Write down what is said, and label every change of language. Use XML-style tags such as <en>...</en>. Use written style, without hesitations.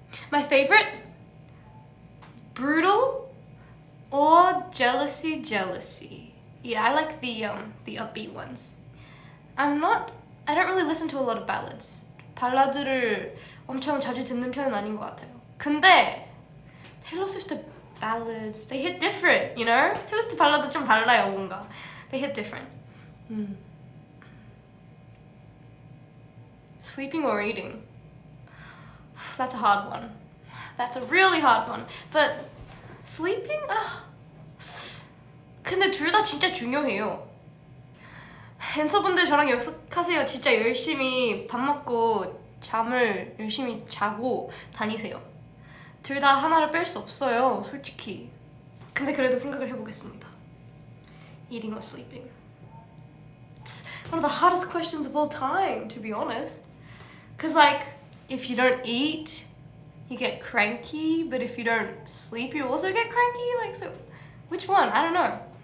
<en>My favorite, Brutal or Jealousy. Yeah, I like the upbeat ones. I don't really listen to a lot of ballads.</en> <ko>발라드를 엄청 자주 듣는 편은 아닌 것 같아요. 근데</ko> <en>Taylor Swift ballads, they hit different, you know?</en> <ko>Taylor Swift 발라드 좀 달라요, 뭔가.</ko> <en>They hit different. Sleeping or eating? That's a hard one. That's a really hard one. But sleeping?</en> <ko>근데 둘 다 진짜 중요해요. 앤서분들 저랑 약속하세요. 진짜 열심히 밥 먹고 잠을 열심히 자고 다니세요. 둘 다 하나를 뺄 수 없어요, 솔직히. 근데 그래도 생각을 해보겠습니다.</ko> <en>Eating or sleeping? It's one of the hardest questions of all time, to be honest. Cause like, if you don't eat, you get cranky, but if you don't sleep, you also get cranky. Like, so, which one? I don't know.</en>